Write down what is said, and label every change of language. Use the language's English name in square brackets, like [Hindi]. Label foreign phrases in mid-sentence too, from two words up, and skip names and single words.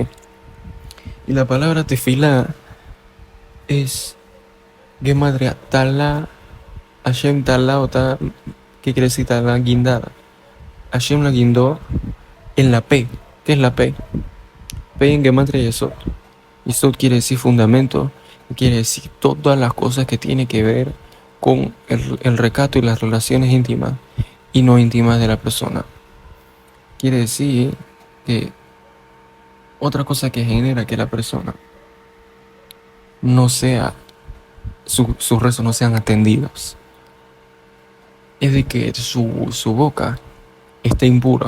[Spanish] Y la palabra tefilá es gematria talá, Hashem talá o ta, ¿qué quiere decir talá? Guindada. Hashem la guindó en la P. ¿Qué es la P? P en gematria Yesod. Yesod quiere decir fundamento, quiere decir todas las cosas que tiene que ver con el recato y las relaciones íntimas y no íntimas de la persona. Quiere decir que otra cosa que genera que la persona no sea, sus rezos no sean atendidos, es de que su boca esté impura.